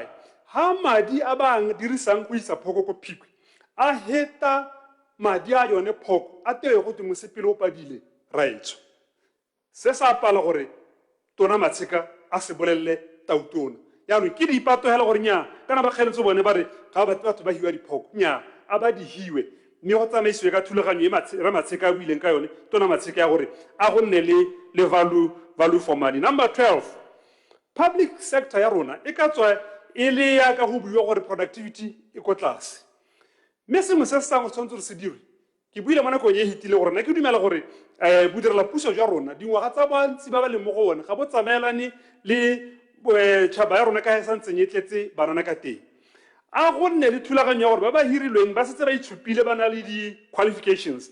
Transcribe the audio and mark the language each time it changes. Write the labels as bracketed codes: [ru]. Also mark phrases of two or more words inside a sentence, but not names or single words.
[tn] ha madi a bang dirisang go isa phoko ko phikwe a heta madi a yone phoko a teo go timo sepele o padile raitso se sa pala gore tona Matsheka a se bolelle tautona ya no ke di ipatogela gore nya kana ba kgeletse bone ba re ga batho ba hiwa diphoko nya a ba di hiwe mme go tsamaisiwe ka thulaganyo e Matsheka a buileng ka yone tona Matsheka ya gore a go nne le [en] value for money. [tn] Number 12 [en] public sector [tn] ya rona e ka tswa e le ya ka go buiwa gore productivity e ko tlase mme sengwe se se go tshwanetse re se dire ke buile mo nakong e hitile gore nna ke dumela gore bodirela puso jwa rona dingwaga tsa bantsi ba ba leng mo go one ga bo tsamaelane le tšhaba ya rona ka e santseng e tletse banana ka teng a go nne le thulaganyo ya gore ba ba hirilweng ba setse ba itshupile ba na le di-qualifications